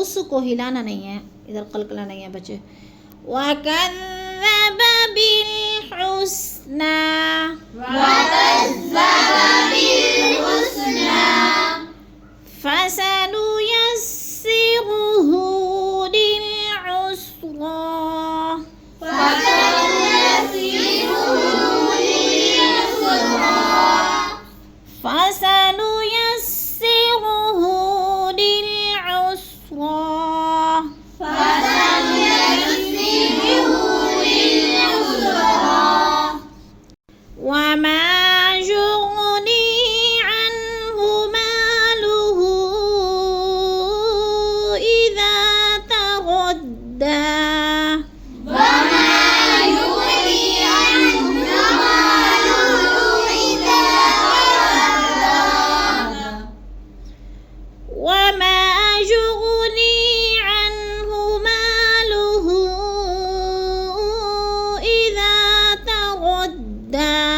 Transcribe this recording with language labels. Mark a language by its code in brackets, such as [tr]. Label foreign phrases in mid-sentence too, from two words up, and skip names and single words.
[hi] उसको हिलाना नहीं है, इधर कलकला नहीं है बच्चे। [ar] وكذب بالحسنى, فسنيسره للعسرى, فسنيسره للعسرى, وما يغني عنه ماله إذا تردى، وما يغني عنه ماله إذا تردى,